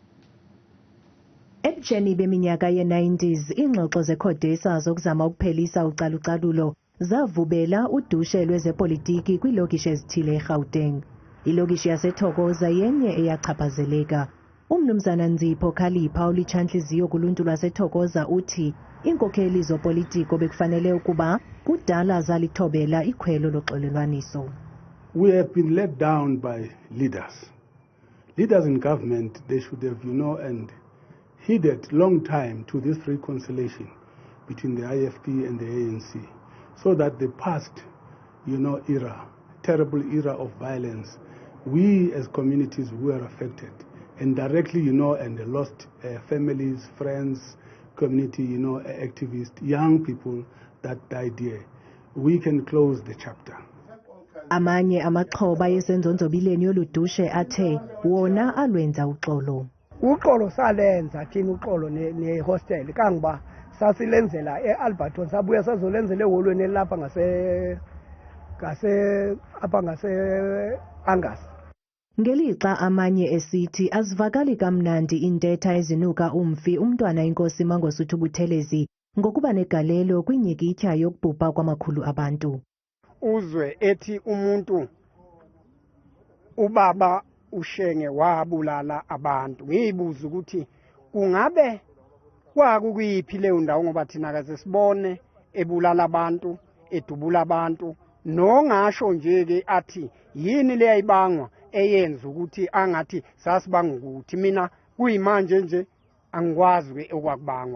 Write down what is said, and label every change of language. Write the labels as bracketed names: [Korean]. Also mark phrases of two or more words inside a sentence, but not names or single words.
[Xhosa] Ebujeni beminyaka ye-90s iingxoxo zekhodesa zokuzama ukuphelisa ucalucalulo zavubela udushe lwezepolitiki kwiilokishi ezithile eGauteng. Ilokishi yaseThokoza yenye eyachaphazeleka. Umnumzana Nzipho Khalipha olitshantliziyo kuluntu lwaseThokoza uthi iinkokheli zopolitiko bekufanele ukuba kudala zalithobela ikhwelo loxolelwaniso. [English] We have been let down by leaders. Leaders in government, they should have, and heeded long time to this reconciliation between the IFP and the ANC. So that the past, era, terrible era of violence, we as communities were affected. And directly, and lost families, friends, community, activists, young people that died here. We can close the chapter. [Xhosa] Amanye amaxhoba yesenzonzobileni yoludushe athe wona alwenza uxolo. [Zulu] Uxolo salenza thina uxolo ne-hostel kangoba sasilenzela e-Alberton sabuya sazolenzela eholweni lapha ngase Angus. [Xhosa] Ngelixa amanye esithi azivakali kamnandi intetha ezinuka umfi umntwana inkosi Mangosuthu Buthelezi ngokuba negalelo kwinyikitya yokubhubha kwamakhulu abantu. [Zulu] Uzwe ethi umuntu ubaba uShenge wabulala abantu. Ngiyibuza ukuthi kungabe kwakuyiphi leyo ndawo ngoba thina akaze sibone ebulala abantu, edubula abantu, nongasho nje ke athi yini le yayibangwa eyenza ukuthi angathi sasibanga ukuthi mina kuyimanje nje angikwazi ke okwakubangwa.